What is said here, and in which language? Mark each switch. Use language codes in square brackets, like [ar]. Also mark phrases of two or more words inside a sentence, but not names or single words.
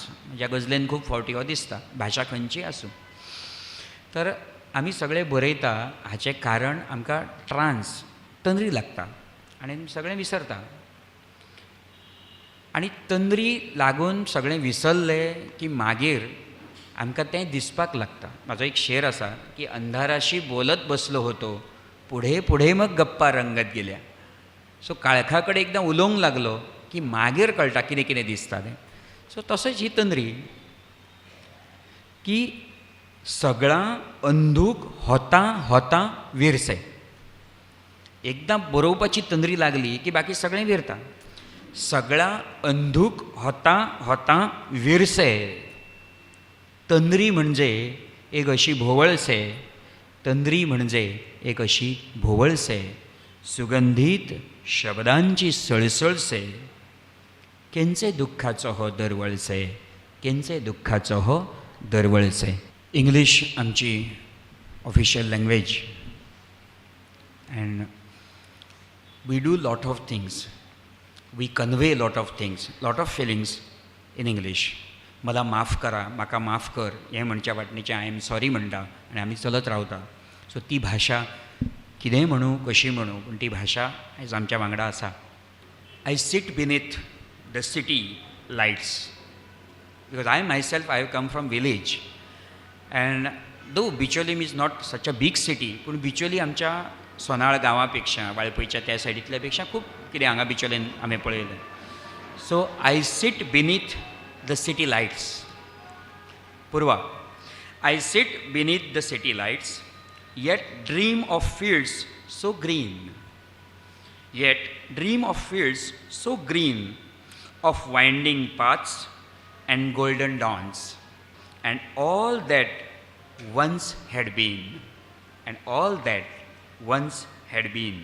[kok] म्हज्या गजलेन खूब फावटी हो दिसता. भाशा खंयची आसूं तर आमी सगळे बरयता हाचें कारण आमकां ट्रान्स तंद्री लागता आनी सगळें विसरता. आनी तंद्री लागून सगळें विसरलें की मागीर आमकां तें दिसपाक लागता. म्हाजो एक शेर आसा की [mr] अंधाराशी बोलत बसलो होतो पुढे पुढे मग गप्पा रंगत गेल्या. [kok] सो काळखा कडेन एकदां उलोवंक लागलो की मागीर कळटा कितें कितें दिसता तें. सो तसोच ही तंद्री की [mr] सगळां अंधूक होता होता विरसे. [kok] एकदां बरोवपाची तंद्री लागली की बाकी सगळें विरता. [mr] सगळां अंधूक होता होता विरसे. तंद्री म्हणजे एक अशी भोवळसे. तंद्री म्हणजे एक अशी भोवळसे. सुगंधीत शब्दांची सळसळसे केंचे दुःखाचो हो दरवळसे. केंचे दुःखाचो हो दरवळसे. [en] इंग्लीश आमची official language and we do lot of things. we convey lot of things, lot of feelings in English. [mr] मला माफ करा, [kok] म्हाका माफ कर हें म्हणच्या वाटणीचें [en] I am sorry [kok] म्हणटा आनी आमी चलत रावता. सो ती भाशा कितेंय म्हणूं कशी म्हणूं पूण ती भाशा आयज आमच्या वांगडा आसा. [en] I sit beneath the city lights because I myself I have come from village and though Bicholim is not such a big city [kok] पूण बिचोली आमच्या सोनाळ गांवा वाळपयच्या त्या सायडींतल्या पेक्षा खूब कितें हांगा बिचोलेन आमी पळयलें. [en] so I sit beneath the city lights. पूर्वा. I sit beneath the city lights yet dream of fields so green. Yet dream of fields so green, of winding paths and golden dawns, and all that once had been, and all that once had been.